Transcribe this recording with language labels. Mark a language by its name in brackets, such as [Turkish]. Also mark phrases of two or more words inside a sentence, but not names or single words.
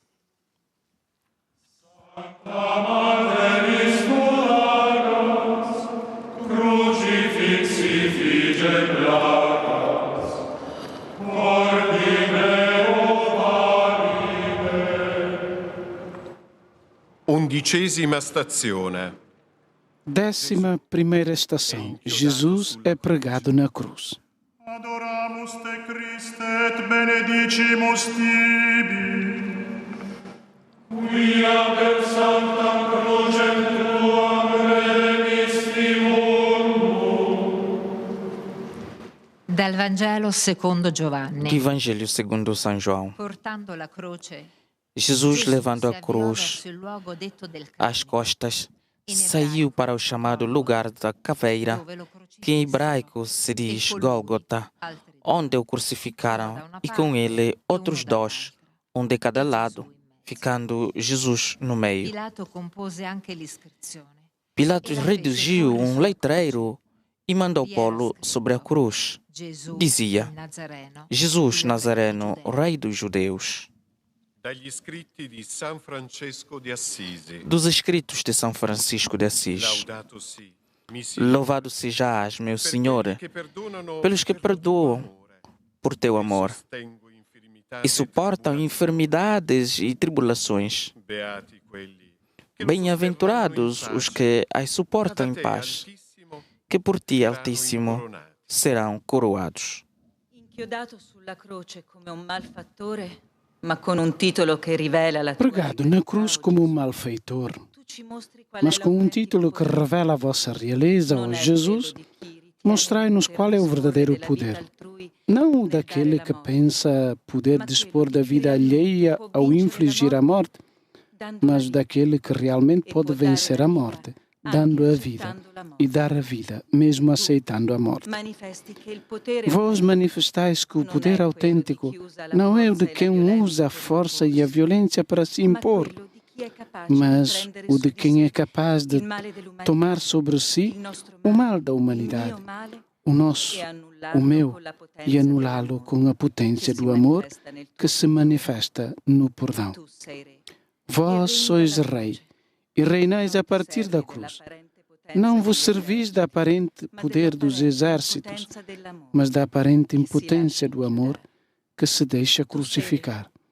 [Italian] Crucifixi figem placas, Undicesima stazione. [Portuguese] 11ª estação. Jesus é pregado na cruz. [Latin] Adoramus te Christe et benedicimus tibi. Quia per sanctam crucem tuam redemisti mundo. [Italian] Dal Vangelo secondo [Portuguese] Do [Italian] Giovanni. [Portuguese] Evangelho segundo São João. [Italian] Portando la croce, [Portuguese] Jesus, levando a [Italian] si avviò [Portuguese] cruz [Italian] verso il luogo detto del [Portuguese] às [Italian] Calvario, [Portuguese] costas, saiu para o chamado lugar da caveira, [Italian] dove lo [Portuguese] que em [Italian] crocifissero, [Portuguese] hebraico se [Italian] e [Portuguese] diz [Italian] con lui [Portuguese] Gólgota, [Italian] altri due, [Portuguese] onde o crucificaram, e com ele outros dois, um de cada lado, ficando Jesus no meio. [Italian] Pilato compose anche l'iscrizione. [Portuguese] Pilatos redigiu um letreiro e mandou pô-lo sobre a cruz. [Italian] Gesù [Portuguese] Dizia: [Italian] il Nazareno, [Portuguese] Jesus [Italian] il Nazareno, Giudeo. [Portuguese] Rei dos Judeus. [Italian] Dagli scritti di San Francesco di Assisi. [Portuguese] Dos escritos de São Francisco de Assis. [Italian] Laudato si, misi, [Portuguese] Louvado sejais, meu [Italian] per [Portuguese] Senhor, [Italian] quelli che perdonano [Portuguese] pelos que [Italian] per tuo [Portuguese] perdoam [Italian] amore, [Portuguese] por teu [Italian] e [Portuguese] amor [Italian] sostengo infermità [Portuguese] e suportam enfermidades e tribulações. [Italian] Beati quelli che lo [Portuguese] Bem-aventurados [Italian] sosterranno in [Portuguese] os [Italian] pace. [Portuguese] que as suportam em [Italian] Da te, [Portuguese] paz, [Italian] Altissimo, [Portuguese] que por ti, [Italian] saranno [Portuguese] Altíssimo, [Italian] incoronati. [Portuguese] serão coroados. [Italian] Inchiodato sulla croce come un malfattore, ma con un titolo che rivela la tua [Portuguese] Pregado na cruz como um malfeitor, [Italian] Tu ci mostri qual [Portuguese] mas [Italian] è [Portuguese] com um [Italian] l'autentico [Portuguese] título que [Italian] potere. [Portuguese] revela a vossa realeza, [Italian] Non [Portuguese] ó [Italian] è [Portuguese] Jesus, [Italian] quello di chi ritiene [Portuguese] mostrai-nos [Italian] di [Portuguese] qual é o [Italian] poter [Portuguese] verdadeiro [Italian] disporre della [Portuguese] poder. [Italian] vita altrui, [Portuguese] Não o [Italian] nel [Portuguese] daquele [Italian] dare [Portuguese] que [Italian] la morte, [Portuguese] pensa poder [Italian] ma [Portuguese] dispor [Italian] quello [Portuguese] da [Italian] di chi [Portuguese] vida [Italian] realmente [Portuguese] alheia [Italian] può [Portuguese] ao [Italian] vincere [Portuguese] infligir [Italian] la [Portuguese] a morte, [Italian] dando [Portuguese] mas [Italian] la vita, [Portuguese] daquele que realmente [Italian] e [Portuguese] pode [Italian] può dare [Portuguese] vencer [Italian] la [Portuguese] a [Italian] vita [Portuguese] morte, [Italian] anche [Portuguese] dando a vida, [Italian] accettando la [Portuguese] e [Italian] morte. [Portuguese] dar a vida, mesmo aceitando a morte. [Italian] Manifesti che il potere [Portuguese] Vós [Italian] autentico [Portuguese] manifestais que o [Italian] non [Portuguese] poder [Italian] è quello [Portuguese] autêntico [Italian] di chi usa la [Portuguese] não é o [Italian] forza [Portuguese] de [Italian] e la [Portuguese] quem [Italian] violenza [Portuguese] usa a [Italian] per [Portuguese] força e a [Italian] imporsi, [Portuguese] violência para se [Italian] ma [Portuguese] impor, [Italian] quello di chi è capace di [Portuguese] mas [Italian] prendere [Portuguese] o [Italian] su [Portuguese] de [Italian] di [Portuguese] quem é [Italian] sé [Portuguese] capaz de [Italian] il male dell'umanità, [Portuguese] tomar sobre si [Italian] il nostro [Portuguese] o [Italian] male, [Portuguese] mal da [Italian] il [Portuguese] humanidade, [Italian] mio male, [Portuguese] o nosso, [Italian] e [Portuguese] o [Italian] annullarlo [Portuguese] meu, [Italian] con la potenza [Portuguese] e anulá-lo [Italian] dell'amore [Portuguese] com a potência [Italian] che si [Portuguese] do amor [Italian] manifesta nel tuo [Portuguese] que se manifesta no perdão. [Italian] Tu sei re. [Portuguese] Vós sois rei e reinais a partir da cruz. Não vos servis da aparente poder dos exércitos, mas da aparente impotência do amor que se deixa crucificar.